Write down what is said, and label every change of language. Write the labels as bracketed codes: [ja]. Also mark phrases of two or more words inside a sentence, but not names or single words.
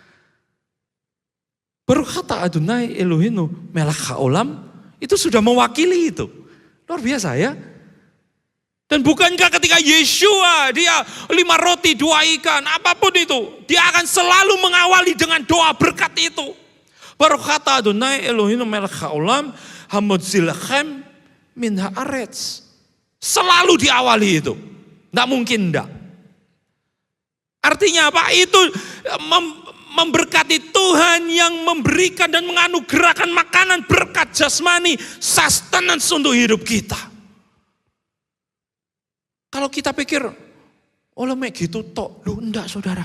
[he] ברוך אתה אדוני אלוהינו מלך העולם, [id] itu sudah mewakili itu. Luar biasa ya. Dan bukankah ketika Yeshua, dia 5 roti 2 ikan, apapun itu, dia akan selalu mengawali dengan doa berkat itu. [he] ברוך אתה אדוני אלוהינו מלך העולם, המוציא לחם מן הארץ. [id] Selalu diawali itu. Enggak mungkin enggak. Artinya apa? Itu memberkati Tuhan yang memberikan dan menganugerahkan makanan berkat jasmani, sustenance untuk hidup kita. Kalau kita pikir, oh lemek gitu tok, loh enggak saudara.